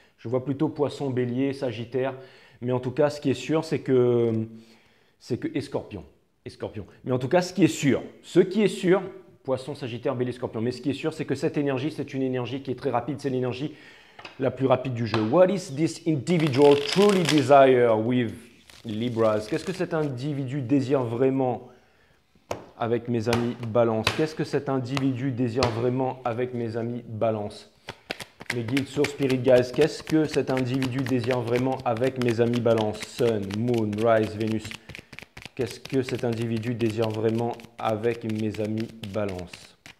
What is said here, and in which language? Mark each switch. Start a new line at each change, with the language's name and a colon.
French: Je vois plutôt poisson, bélier, sagittaire. Mais en tout cas, ce qui est sûr, c'est que et scorpion. Et scorpion. Mais en tout cas, ce qui est sûr, poisson, sagittaire, bélier, scorpion. Mais ce qui est sûr, c'est que cette énergie, c'est une énergie qui est très rapide. C'est l'énergie la plus rapide du jeu.
English: What is this individual truly desire with Libras?
French: Qu'est-ce que cet individu désire vraiment avec mes amis Balance? Qu'est-ce que cet individu désire vraiment avec mes amis Balance? Mes guides sur Spirit Guys, qu'est-ce que cet individu désire vraiment avec mes amis Balance? Sun, Moon, Rise, Vénus. Qu'est-ce que cet individu désire vraiment avec mes amis Balance?